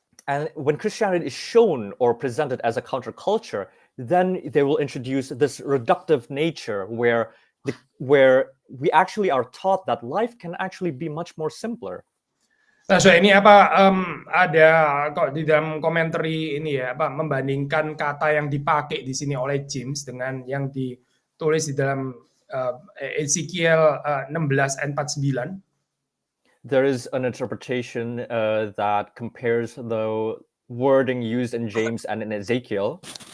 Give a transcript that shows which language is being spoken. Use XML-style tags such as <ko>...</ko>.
<en>And when Christianity is shown or presented as a counterculture, then they will introduce this reductive nature where we actually are taught that life can actually be much more simpler.</en> <id>Nah, so ini apa ada kok di dalam komentari ini ya apa membandingkan kata yang dipakai di sini oleh James dengan yang ditulis di dalam Ezekiel 16 ayat 49.</id> <en>There is an interpretation that compares the wording used in James and in Ezekiel.</en>